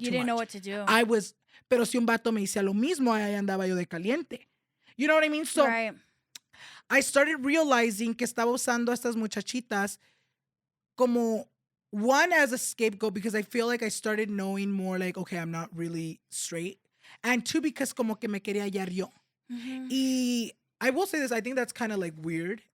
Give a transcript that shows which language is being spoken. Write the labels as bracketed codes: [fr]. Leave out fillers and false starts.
[en] you too didn't much. know what to do. [es] Pero si un vato me hacía lo mismo, ahí andaba yo de caliente. [en] You know what I mean? So, right. I started realizing [es] que estaba usando a estas muchachitas como, [en] one, as a scapegoat, because I feel like I started knowing more, like, okay, I'm not really straight. And two, because [es] como que me quería hallar yo. [en] Y I will say this, I think that's kind of, like, weird.